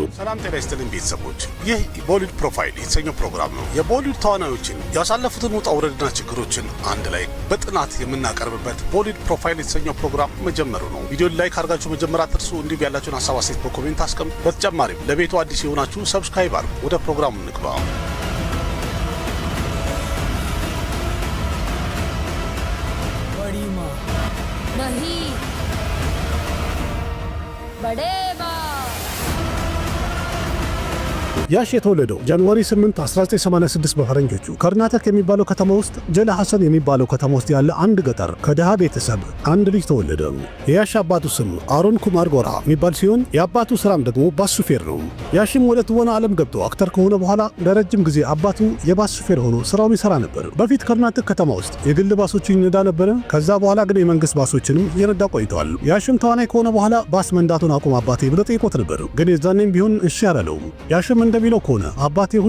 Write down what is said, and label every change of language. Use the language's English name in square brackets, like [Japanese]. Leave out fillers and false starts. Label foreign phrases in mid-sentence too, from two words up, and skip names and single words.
[Amharic] ሰላም ጤና ይስጥልኝ ቤተሰቦች፣ ይህ ቦሊውድ ፕሮፋይል የተሰኘው ፕሮግራም ነው። የቦሊውድ ተዋናዮችን ያሳለፉትን ውጣ ውረድና ችግሮችን አንድ ላይ በጥናት የምናቀርብበት ቦሊውድ ፕሮፋይል የተሰኘው ፕሮግራም መጀመሩ ነው። ቪዲዮን ላይክ አድርጋችሁ መጀመር አትርሱ። እንዲሁም ያላችሁን ሀሳብ አስተያየት በኮሜንት አስቀምጡ። በተጨማሪም ለቤቱ አዲስ የሆናችሁ ሰብስክራይብ አድርጉ። ወደ ፕሮግራሙ እንግባ። [Hindi] बड़ी माँ नहीं बड़े माँ [Amharic] ያሽ የተወለደው ጃንዋሪ 8 1986 በፈረንጆቹ ከርናተክ የሚባለው ከተማ ውስጥ ጀላ ሐሰን የሚባለው ከተማ ውስጥ ያለ አንድ ገጠር ከደሃ ቤተሰብ አንድ ልጅ ተወለደ። የያሽ አባቱ ስም አሮን ኩማር ጎራ የሚባል ሲሆን የአባቱ ስራም ደግሞ ባስ ሹፌር ነው። ያሽም ወደ ትወና ዓለም ገብቶ አክተር ከሆነ በኋላ ለረጅም ጊዜ አባቱ የባስ ሹፌር ሆኖ ስራውን ይሰራ ነበር። በፊት ከርናተክ ከተማ ውስጥ የግል ባሶችን ይነዳ ነበር። ከዛ በኋላ ግን የመንግስት ባሶችንም እየነዳ ቆይቷል። ያሽም ተዋናይ ከሆነ በኋላ ባስ መንዳቱን አቁም አባቴ ብሎ ጠይቆት ነበር። ግን የዛኔም ቢሆን እሺ ያላለው። ያሽም እንደሚለው ከሆነ አባቴ ሁሉ